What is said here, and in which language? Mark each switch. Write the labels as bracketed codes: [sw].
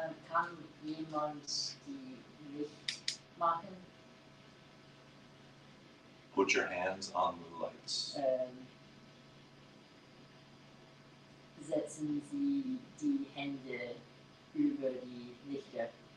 [de] Kann jemand die Licht machen? [en] Put your hands on the lights. [de] Setzen Sie die Hände über die Lichter.